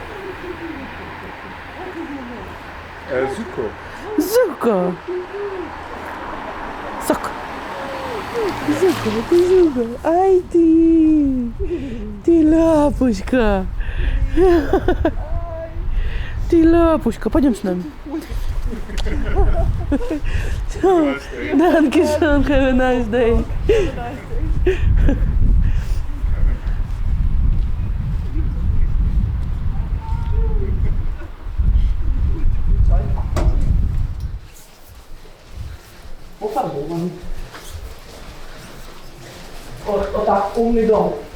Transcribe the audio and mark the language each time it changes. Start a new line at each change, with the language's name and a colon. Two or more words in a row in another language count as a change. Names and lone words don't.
Russian: Zuko. Зука. Сок. Зука. Ай ты. Ты лапушка. Ты лапушка. Пойдем с нами.
German: Danke schön,
English: have a nice day.
Ukrainian: Пофарбований. Отак, умний дом.